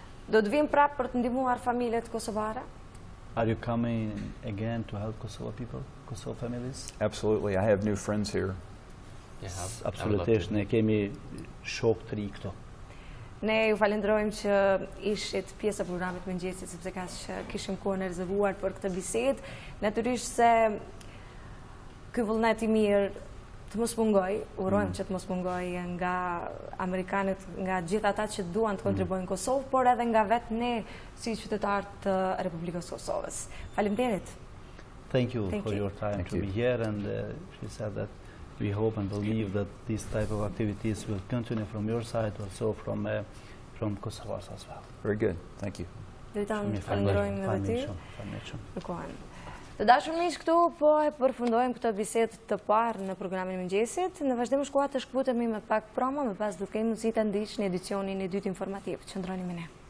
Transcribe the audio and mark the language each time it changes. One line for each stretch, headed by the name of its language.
Albanian: Do të vim prapë për të ndihmuar familjet kosovare?
English: Are you coming again to help Kosovo people, Kosovo families? Absolutely. I have new friends here.
Albanian: Absolutisht, ne kemi shok të ri këto. Ne ju falenderojmë që ishit pjesë e programit Mengjesit, sepse kishim kohën e rezervuar për këtë bisedë. Natyrisht se ky vullnet i mirë të mos mungoj, urojmë që të mos mungoj nga Amerikanët, nga gjithë ata që duan të kontribuojnë në Kosovë, por edhe nga vetë ne si qytetarë të Republikës Kosovës. Faleminderit.
English: Thank you for your time to be here, and she said that we hope and believe that these type of activities will continue from your side, also from Kosovo as well. Very good. Thank you.
Albanian: Driton, falenderojmë edhe ty. Në kohën. Të dashur miq, këtu po e përfundojmë këtë bisedë të parë në programin e Mengjesit. Në vazhdim shkuat të shkputemi me pak promo, më pas do të kemi mundësi ta ndiqni edicionin e dytë informativ. Qëndroni me ne.